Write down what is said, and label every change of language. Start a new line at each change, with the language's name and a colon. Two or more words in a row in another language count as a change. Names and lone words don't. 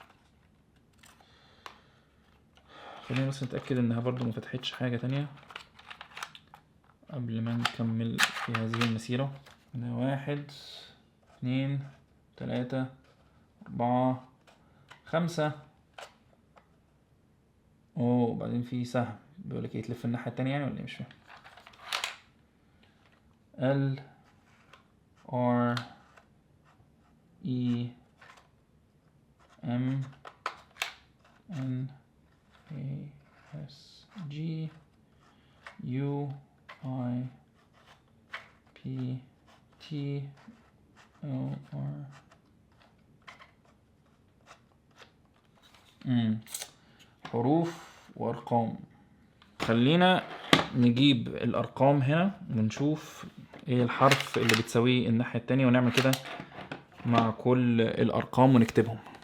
Arabic: خلينا بس نتأكد انها برضو مفتحتش حاجة تانية قبل ما نكمل في هذه المسيرة. 1 2 3 4 5. وبعدين في سهم بيقولك ايه، تلف الناحية التانية يعني ولا ايه؟ مش فاهم.
English: L R E M N A S G U I P T O R.
Arabic: حروف وارقام. خلينا نجيب الارقام هنا ونشوف ايه الحرف اللي بتساويه الناحية التانية، ونعمل كده مع كل الارقام ونكتبهم.